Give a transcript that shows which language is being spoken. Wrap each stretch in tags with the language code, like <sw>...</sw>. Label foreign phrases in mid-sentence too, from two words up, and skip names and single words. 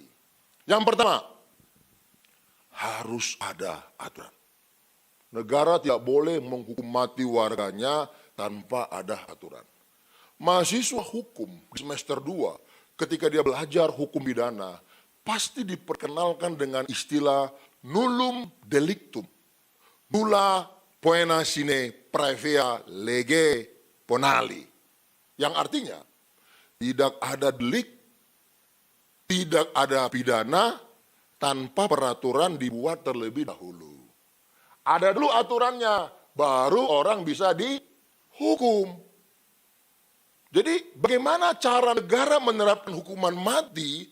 <id>Yang pertama, harus ada aturan. Negara tidak boleh menghukum mati warganya tanpa ada aturan. Mahasiswa hukum di semester 2, ketika dia belajar hukum pidana, pasti diperkenalkan dengan istilah</id> <la>nullum delictum, nulla poena sine praevia lege ponali.</la> <id>Yang artinya, tidak ada delik, tidak ada pidana, tanpa peraturan dibuat terlebih dahulu. Ada dulu aturannya, baru orang bisa dihukum. Jadi bagaimana cara negara menerapkan hukuman mati?</id>